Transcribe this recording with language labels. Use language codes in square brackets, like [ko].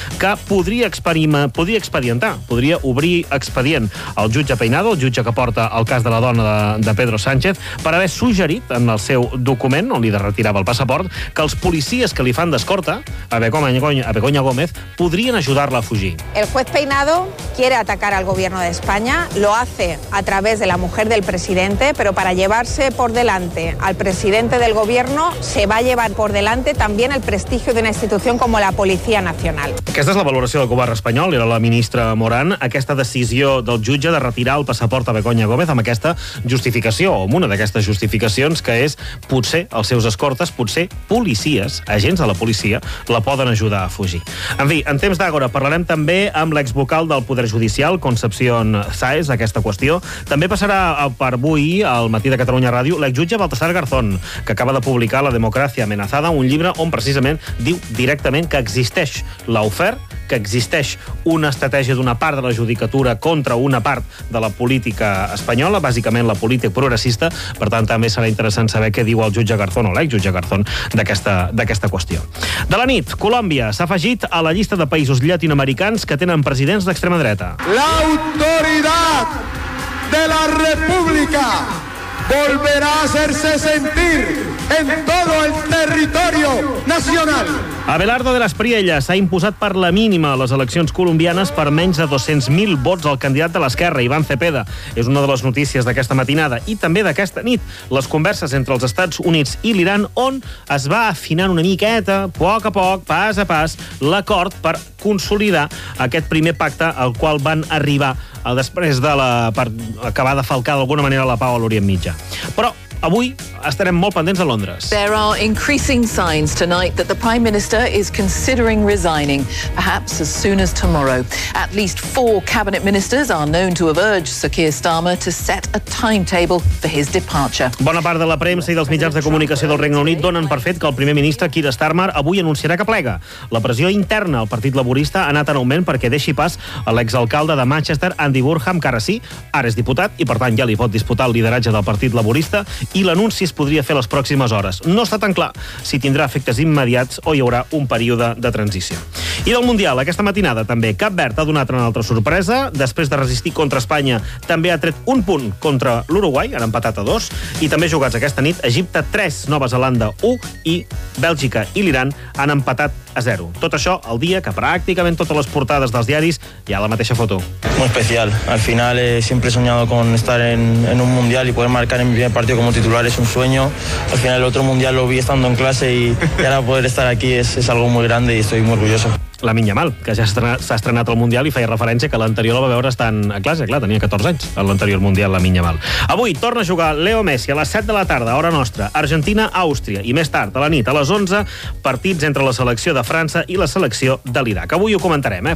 [ca] que podria obrir expedient al jutge Peinado, el jutge que porta el cas de la dona de Pedro Sánchez, per haver suggerit en el seu document, on li retirava el passaport, que els policies que li fan d'escorta a Begoña Gómez podrien ajudar-la a fugir. [es] El juez Peinado quiere atacar al gobierno de España, lo hace a través de la mujer del presidente, pero para llevarse por delante al presidente del gobierno se va a llevar por delante también el prestigio de una institución como la Policía Nacional. [ca] Aquesta és la valoració del govern espanyol, era la ministra Morán, aquesta decisió del jutge de retirar el passaport a Begoña Gómez amb aquesta justificació, o amb una d'aquestes justificacions, que és potser els seus escortes, potser policies, agents de la policia, la poden ajudar a fugir. En fi, en temps d'àgora parlarem també amb l'exvocal del Poder Judicial, Concepción Sáez, aquesta qüestió. També passarà per avui, al matí de Catalunya Ràdio, l'exjutge Baltasar Garzón, que acaba de publicar La democràcia amenazada, un llibre on precisament diu directament que existeix l'Ofer, que existeix una estratègia d'una part de la judicatura contra una part de la política espanyola, bàsicament la política progressista. Per tant, també serà interessant saber què diu el jutge Garzón o l'exjutge Garzón d'aquesta qüestió. De la nit, Colòmbia s'ha afegit a la llista de països llatinoamericans que tenen presidents d'extrema dreta. [es] L'autoritat de la república volverá a hacerse sentir en todo el territorio nacional. [ca] Abelardo de las Priellas s'ha imposat per la mínima a les eleccions colombianes per menys de 200.000 vots al candidat de l'esquerra, Iván Cepeda. És una de les notícies d'aquesta matinada i també d'aquesta nit, les converses entre els Estats Units i l'Iran, on es va afinant una miqueta, poc a poc, pas a pas, l'acord per consolidar aquest primer pacte al qual van arribar després de acabar de falcar d'alguna manera la pau a l'Orient Mitjà. Però avui estarem molt pendents de Londres. [en] There are increasing signs tonight that the Prime Minister is considering resigning, perhaps as soon as tomorrow. At least four cabinet ministers are known to have urged Sir Keir Starmer to set a timetable for his departure. [ca] Bona part de la premsa i dels mitjans de comunicació del Regne Unit donen per fet que el primer ministre Keir Starmer avui anunciarà que plega. La pressió interna al Partit Laborista ha anat en augment perquè deixi pas a l'exalcalde de Manchester, Andy Burnham, que ara sí, ara és diputat i per tant ja li pot disputar el lideratge del Partit Laborista, i l'anunci es podria fer les pròximes hores. No està tan clar si tindrà efectes immediats o hi haurà un període de transició. I del Mundial, aquesta matinada també, Cap Verd ha donat una altra sorpresa. Després de resistir contra Espanya, també ha tret un punt contra l'Uruguai, han empatat a 2, i també jugats aquesta nit, Egipte 3, Nova Zelanda 1, i Bèlgica i l'Iran han empatat a 0. Tot això el dia que pràcticament totes les portades dels diaris hi ha la mateixa foto. Molt especial. [es] Al final sempre he soñado con estar en un Mundial y poder marcar en mi primer partido como titular es un sueño. Al final el otro Mundial lo vi estando en clase y ahora poder estar aquí es algo muy grande y estoy muy orgulloso. [ca] La Minya Mal, que ja s'ha estrenat al Mundial i feia referència que l'anterior la va veure estant a classe. Clar, tenia 14 anys en l'anterior Mundial, la Minya Mal. Avui torna a jugar Leo Messi a les 7 de la tarda, hora nostra, Argentina-Àustria, i més tard, a la nit, a les 11, partits entre la selecció de França i la selecció de l'Iraq. Avui ho comentarem, eh?